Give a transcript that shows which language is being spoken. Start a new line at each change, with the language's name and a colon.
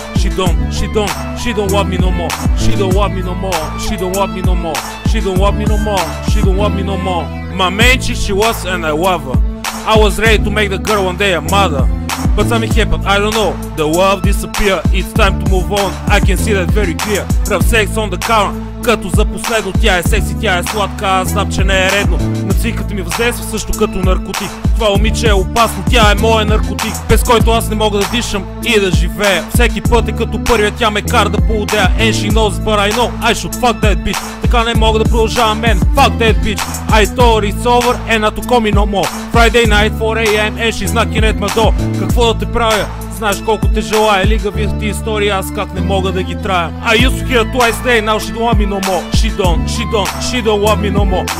English: She don't want me no more. She don't want me no more. She don't want me no more. She don't want me no more. She don't want me no more. My main chick she was and I love her. I was ready to make the girl one day a mother, but something happened, I don't know. The love disappeared, it's time to move on. I can see that very clear. Rough sex on the counter,
Bulgarian: като за последно. Тя е секси, тя е сладка, аз знам, че не е редно. На психиката ми въздейства също като наркотик. Това момиче е опасно, тя е моя наркотик, без който аз не мога да дишам и да живея. Всеки път е като първия, тя ме кара да поудея.
English: And she knows but I know I should fuck that bitch.
Bulgarian: Така не мога да продължавам,
English: man, fuck that bitch. I thought it's over and not to call me no more. Friday night 4 AM and she's knocking at my door.
Bulgarian: Какво да те правя? Знаеш колко те желая, лигави ти истории, аз как не мога да ги трая.
English: I used to hear twice a day, now she don't want me no more. She don't want me no more.